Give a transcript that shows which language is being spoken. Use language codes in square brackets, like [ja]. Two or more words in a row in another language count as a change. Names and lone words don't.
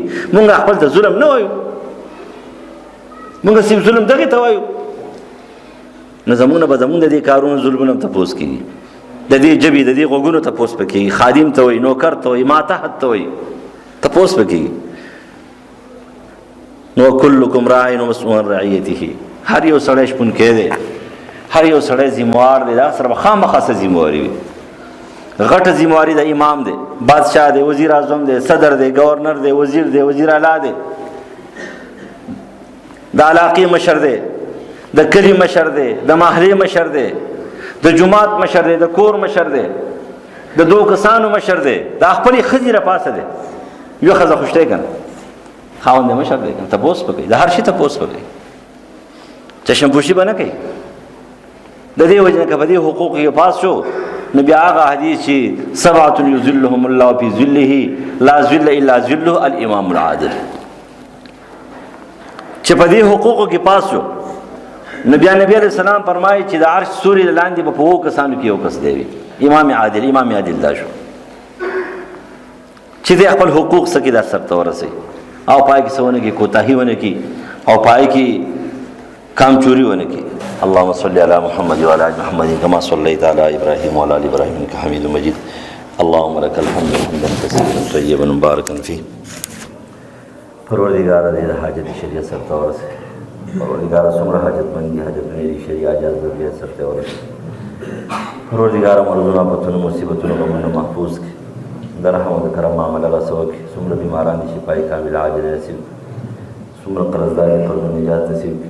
[ps] مونږ خپل ته ظلم نه وایو، مونږ صرف ظلم دغې ته وایو، نو زمونږ نه به زمونږ د دې کارونو ظلمونه هم تپوس کېږي، د دې ژبې د دې غوږونو تپوس به کېږي، خادم ته وایي، نوکر ته وایي، ماتحت ته وایي، تپوس به کېږي. نو [ar] کلکم راع و مسئول عن رعیته، [ps] هر یو سړی شپونکی دی، هر یو سړی ذمہوار دی، دا سره به خامخا څه ذمہواري وي. غټه ذمہواري د امام دی، بادشاہ دی، وزیر اعظم دی، صدر دی، گورنر دی، وزیر دی، وزیر اعلی دی، د علاقې مشر دی، د کلي مشر دی، د محلې مشر دی، د جماعت مشر دی، د کور مشر دی، د دو کسانو مشر دی، د خپلې ښځې راپاسه دی، یو ښځه خوشتی که نه خاوند مشر دی که نه، تپوس به کوي، د هر شي تپوس به کوي، چشم پوشي به نه کوي. د دې وجه نه که په دې حقوقو کې پاس شو نو بیا هغه حدیث چې [ar] سبعة یظلهم الله فی ظله لا ظل الا ظله الامام العادل، [ps] چې په دې حقوقو کې پاس شو نو بیا نبی [ar] علیہ السلام [ps] فرمایي چې د عرش سوري لاندې به په اوو کسانو کې یو کس دی امام عادل. امام عادل دا شو چې د خپل حقوق څخه دا سرته ورسي او پای کې څونه کې کوتاهي ونه کې او پای کې کام چوری ونه کې. [ar] اللهم صل علی محمد وعلى ال محمد كما صليت على ابراهيم وعلى ال ابراهيم انك حميد مجيد. اللهم لك الحمد حمدا كثيرا طيبا مباركا فيه. [ps] پروردگار دې حاجت شریعت سرته ورسي، پروردگار څومره حاجت مندي حاجت مې شریعت اجازه دې سرته ورسي. پروردگار مرزونه پتون مصیبتونو غمونو محفوظ کړي، در رحم او کرم معاملہ رسو کړي، څومره بیماران دي شفای کامل عاجل نصیب، څومره قرضدار قرض نجات نصیب کړي.